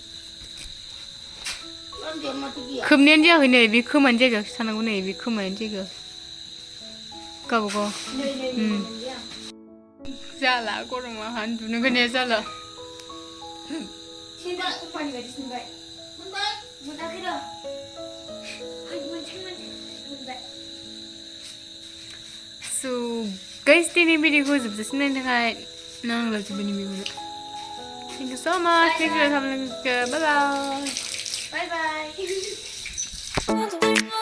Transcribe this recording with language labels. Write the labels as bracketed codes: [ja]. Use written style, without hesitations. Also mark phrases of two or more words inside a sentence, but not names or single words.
[brx] खोबनायानो जायाखै नै बे खोमानि जायगायावसो थानांगौ नै बे खोमानि जायगायाव गावबागाव जाला गरमा उन्दुनो ओंखारनाया जाला [en] So guys, [brx] दिनै भिडिअखौ जोबजासिम नायनो थाखाय नांलाजोबबाय नि मेगना [en] Thank you so much. Thank you for having me. Bye bye. Bye bye.